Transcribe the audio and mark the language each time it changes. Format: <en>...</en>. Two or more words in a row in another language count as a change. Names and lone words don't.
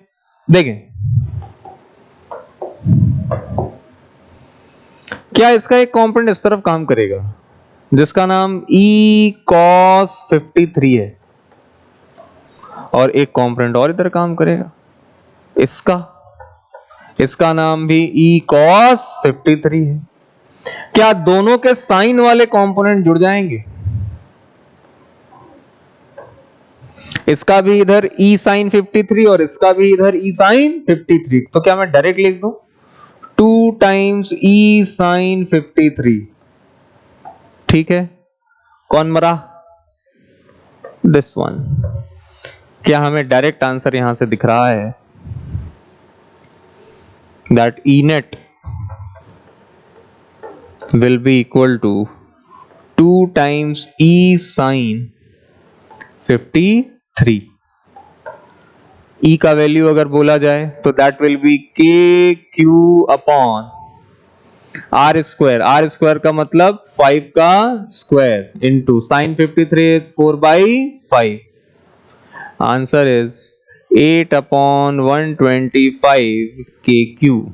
<hi>देखें क्या इसका एक कंपोनेंट इस तरफ काम करेगा जिसका नाम E cos 53 है, और एक कंपोनेंट और इधर काम करेगा, इसका नाम भी E cos 53 है। क्या दोनों के साइन वाले कंपोनेंट जुड़ जाएंगे, इसका भी इधर E sin 53 और इसका भी इधर E sin 53, तो क्या मैं डायरेक्ट लिख दूं</hi> <en>2 times E sin 53,</en> <hi>ठीक है। कौन मरा,</hi> <en>this one.</en> <hi>क्या हमें</hi> <en>direct answer</en> <hi>यहां से दिख रहा है,</hi> <en>that E net will be equal to 2 times E sin 53.</en> <hi>E का वैल्यू अगर बोला जाए तो</hi> <en>that will be KQ upon R square, R square</en> <hi>का मतलब 5 का</hi> <en>square into sine 53 is 4/5, answer is 8 upon 125 KQ.</en>